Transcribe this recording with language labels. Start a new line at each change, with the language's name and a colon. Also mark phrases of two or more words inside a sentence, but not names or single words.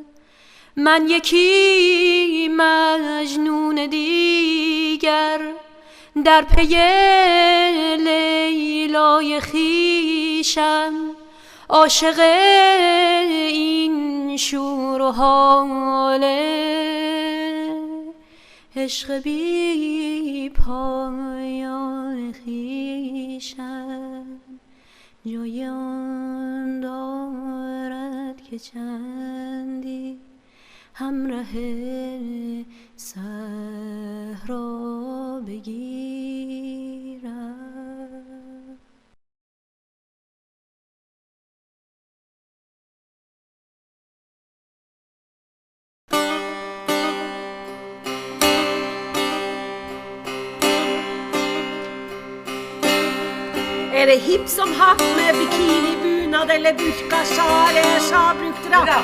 Persian: من یکی مجنون دیگر در پی لیلای خویشم، عاشق این شور و حاله، عشق بی پایان خویشم. جای آن دارد که چندی همراه صحرا بگیرم.
Norwegian: Er det hipp som happ med bikini, bunad eller burka, sjal eller sjabrukt drapp?